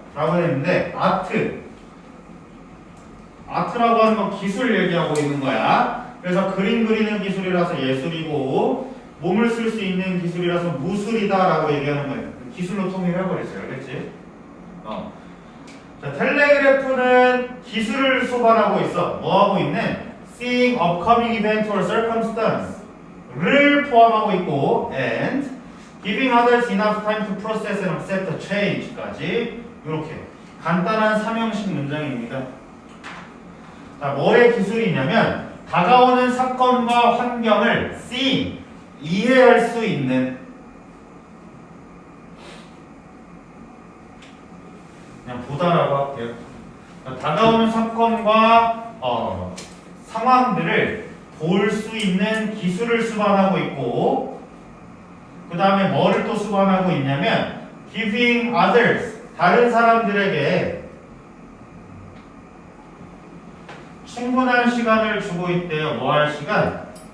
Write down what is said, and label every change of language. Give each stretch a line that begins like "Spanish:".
Korean: 라고 했는데 아트라고 하는 건 기술 얘기하고 있는 거야. 그래서 그림 그리는 기술이라서 예술이고 몸을 쓸 수 있는 기술이라서 무술이다라고 얘기하는 거예요. 기술로 통일해버렸어요. 알겠지? 자, 텔레그래프는 기술을 수반하고 있어. 뭐하고 있는?
English: Seeing upcoming event or circumstance를
Korean: 포함하고 있고
English: and giving others enough time to process and accept the change까지
Korean: 이렇게 간단한 삼형식 문장입니다. 자, 뭐의 기술이냐면 다가오는 사건과 환경을 seeing, 이해할 수 있는 그냥 보다라고 할게요. 다가오는 사건과 상황들을 볼 수 있는 기술을 수반하고 있고 그 다음에 뭐를 또 수반하고 있냐면
English: giving others,
Korean: 다른 사람들에게 충분한 시간을 주고 있대요. 뭐 할 시간?